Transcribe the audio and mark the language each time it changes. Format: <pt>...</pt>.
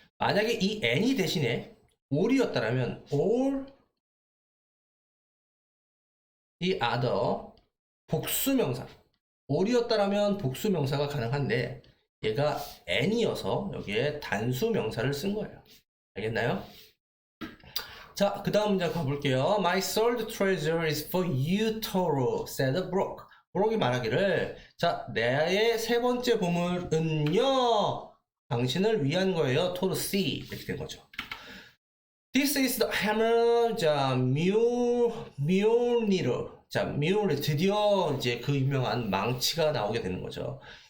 <ko>만약에 이 any 대신에 all이었다면</ko> <en>all the other</en> <ko>복수 명사 all이었다면 복수 명사가 가능한데 얘가 n이어서 여기에 단수 명사를 쓴 거예요. 알겠나요? 자, 그 다음 문제 가볼게요.</ko> <en>My third treasure is for you, Toro, said Brooke.</en> <ko>브록이 말하기를 자, 나의 세 번째 보물은요 당신을 위한 거예요. 토르 C 이렇게 된 거죠.</ko> <en>This is the hammer.</en> <ko>자, Mjolnir. 자, Mjolnir 드디어 이제 그 유명한 망치가 나오게 되는 거죠.</ko>